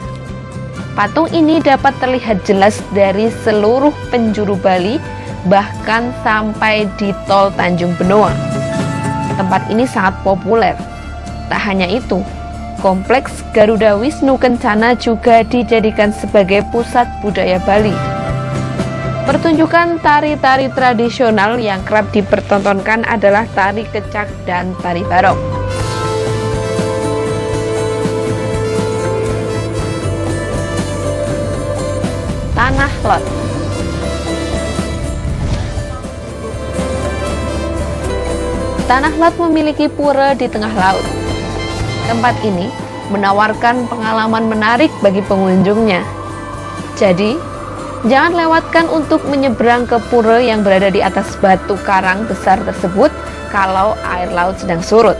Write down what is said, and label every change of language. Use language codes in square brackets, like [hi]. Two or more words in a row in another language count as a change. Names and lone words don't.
[id] Patung ini dapat terlihat jelas dari seluruh penjuru Bali, bahkan sampai di Tol Tanjung Benoa. Tempat ini sangat populer. Tak hanya itu, Kompleks Garuda Wisnu Kencana juga dijadikan sebagai pusat budaya Bali. Pertunjukan tari-tari tradisional yang kerap dipertontonkan adalah tari kecak dan tari barong. Tanah Lot. Tanah Lot memiliki pura di tengah laut. Tempat ini menawarkan pengalaman menarik bagi pengunjungnya. Jadi, jangan lewatkan untuk menyeberang ke pura yang berada di atas batu karang besar tersebut kalau air laut sedang surut.